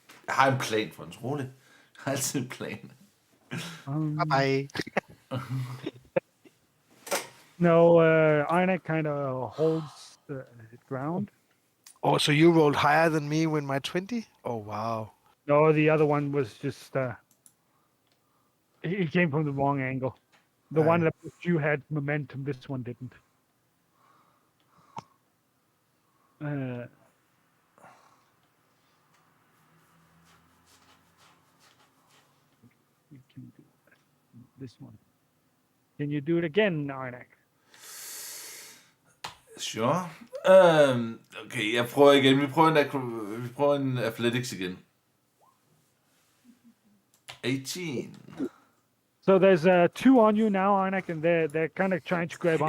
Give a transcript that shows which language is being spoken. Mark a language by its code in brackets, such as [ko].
[da] Jeg har en plan for den, roligt. Jeg har altid en plan. [en] Bye. No, Arnak kind of holds the ground. Oh, so you rolled higher than me with my 20? Oh, wow. No, the other one was just he came from the wrong angle. The one that you had momentum, this one didn't. You can do this one. Can you do it again, Arnak? Sure. [da] Okay, jeg prøver igen. Vi prøver en athletics igen. [en] 18. So there's 2 on you now, Arnak, and they're kind of trying to grab on.